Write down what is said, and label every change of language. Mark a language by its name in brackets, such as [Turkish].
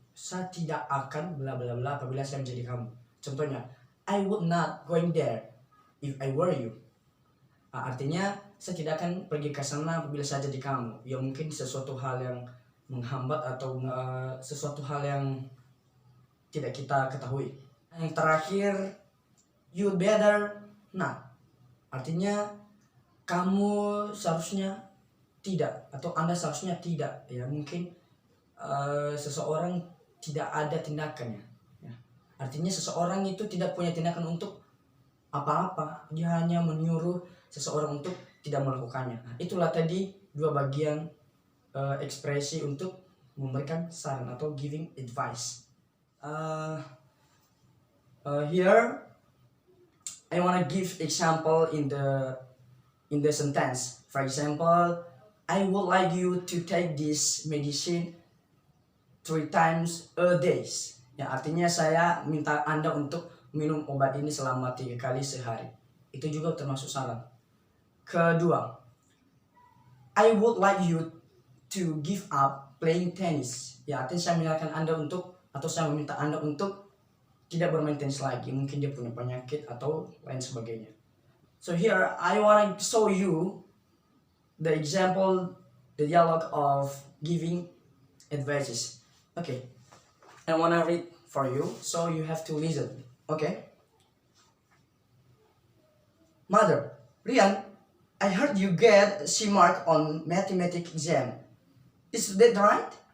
[Indonesian] Saya tidak akan bla bla bla apabila saya menjadi kamu. Contohnya, [English] I would not going there if I were you. [Indonesian] Artinya saya tidak akan pergi ke sana apabila saya jadi kamu. Ya mungkin sesuatu hal yang menghambat atau sesuatu hal yang tidak kita ketahui. Yang terakhir, [English] you better not. [Indonesian] Artinya kamu seharusnya tidak atau Anda seharusnya tidak. Ya mungkin seseorang tidak ada tindakannya. Ya. Artinya seseorang itu tidak punya tindakan untuk apa-apa, dia hanya menyuruh seseorang untuk tidak melakukannya. Nah, itulah tadi dua bagian ekspresi untuk memberikan saran atau [English] giving advice. Here I want to give example in the sentence. For example, I would like you to take this medicine 3 times a day. [Indonesian] Ya, artinya saya minta Anda untuk minum obat ini selama 3 kali sehari. Itu juga termasuk saran. Kedua, [English] I would like you to give up playing tennis. [Indonesian] Ya, artinya saya menyalahkan Anda untuk, atau saya meminta Anda untuk tidak bermain tenis lagi. Mungkin dia punya penyakit atau lain sebagainya. [English] So here I want to show you the example, the dialogue of giving advices. Okay, I want to read for you, so you have to listen. Okay. Mother, Rian, I heard you get a C mark on mathematics exam. Is that right?